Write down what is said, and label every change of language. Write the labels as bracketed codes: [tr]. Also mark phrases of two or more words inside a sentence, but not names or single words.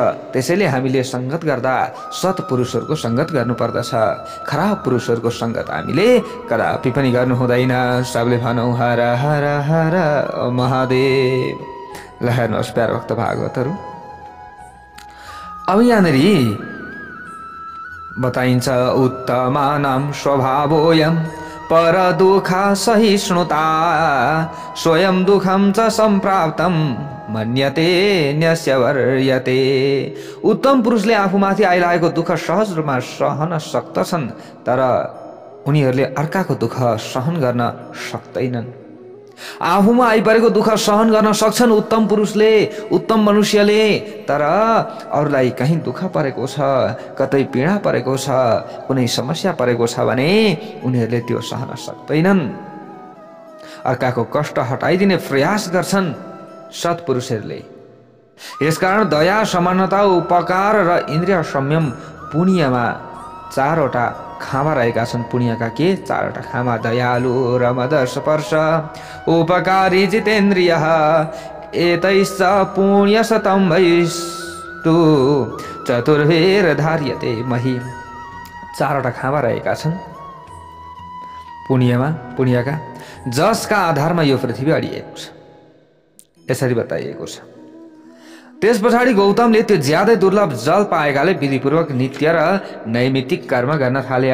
[ne] त्यसैले हामीले सङ्गत गर्दा सत्पुरुषहरूको सङ्गत गर्नुपर्दछ, खराब पुरुषहरूको सङ्गत हामीले कदापि पनि गर्नु हुँदैन। सबले भनौँ हर हर हर महादेव। ल हेर्नुहोस् प्यारा भक्त भागवतहरू, अब यहाँनिर बताइन्छ [sa] उत्तमानां स्वभावोऽयं पर दुःख सहिष्णुता स्वयं दुःखं च सम्प्राप्तं मन्यते न्यस्य वर्यते। [ne] उत्तम पुरुषले आफूमाथि आइरहेको दुःख सहज रूपमा सहन सक्दछन्, तर उनीहरूले अर्काको दुःख सहन गर्न सक्दैनन्। आफूमा आइपरेको दुःख सहन गर्न सक्छन् उत्तम पुरुषले, उत्तम मनुष्यले, तर अरूलाई कहीँ दुःख परेको छ, कतै पीडा परेको छ, कुनै समस्या परेको छ भने उनीहरूले त्यो सहन सक्दैनन्। अर्काको कष्ट हटाइदिने प्रयास गर्छन् सत्पुरुषहरूले। यसकारण दया, समानता, उपकार र इन्द्रिय संयम पुण्यमा चारवटा खामा रहेका छन्। पुण्यका के चारवटा खामा? [sa] दयालु, रमदर्शपर्श, उपकारी, जितेन्द्रिय, एतैश्च पुण्यशतम्भैस्तु चतुर्भिर्धार्यते मही। [ne] चारवटा खामा रहेका छन् पुण्यका, जसका आधारमा यो पृथ्वी अडिएको छ, यसरी बताइएको छ। त्यस पछाडि गौतमले त्यो ज्यादै दुर्लभ जल पाएकाले विधिपूर्वक नित्य र नैमित्तिक कर्म गर्न थाले।